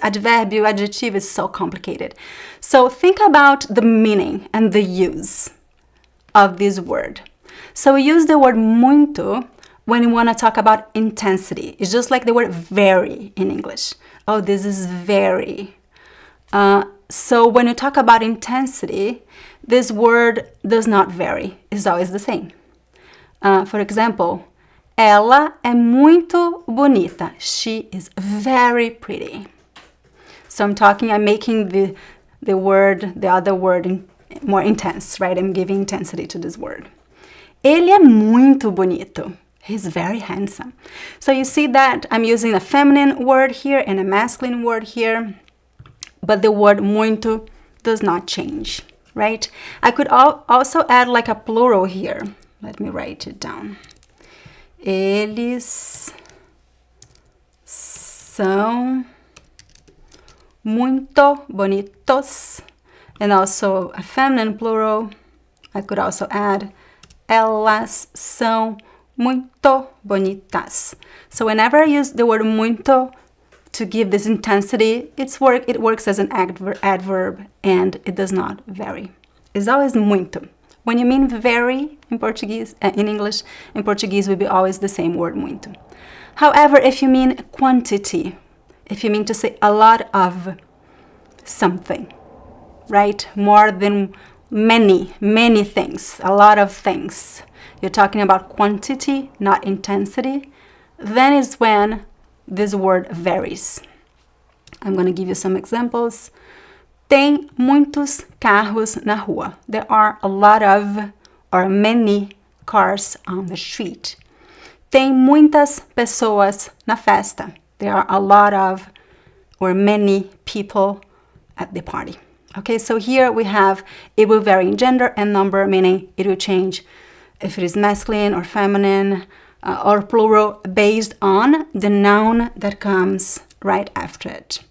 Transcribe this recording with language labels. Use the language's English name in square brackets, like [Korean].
[English] Adverbio, adjective is so complicated. So think about the meaning and the use of this word. So we use the word muito when we want to talk about intensity. It's just like the word very in English. Oh, this is very. So when you talk about intensity, this word does not vary. It's always the same. For example, [Portuguese] ela é muito bonita. [English] She is very pretty. So I'm making the other word more intense, right? I'm giving intensity to this word. [Portuguese] Ele é muito bonito. [English] He's very handsome. So you see that I'm using a feminine word here and a masculine word here, but the word muito does not change, right? I could also add like a plural here. Let me write it down. [Portuguese] Eles são muito bonitos. [English] And also a feminine plural. I could also add [Portuguese] elas são muito bonitas. [English] So whenever I use the word muito to give this intensity, it works as an adverb and it does not vary. It's always muito. When you mean very in Portuguese, in English, in Portuguese will be always the same word muito. However, if you mean quantity, if you mean to say a lot of something, right? More than many things, a lot of things. You're talking about quantity, not intensity. Then is when this word varies. I'm going to give you some examples. [Portuguese] Tem muitos carros na rua. [English] There are a lot of or many cars on the street. [Portuguese] Tem muitas pessoas na festa. [English] There are a lot of or many people at the party. Okay, so here we have, it will vary in gender and number, meaning it will change if it is masculine or feminine or plural based on the noun that comes right after it.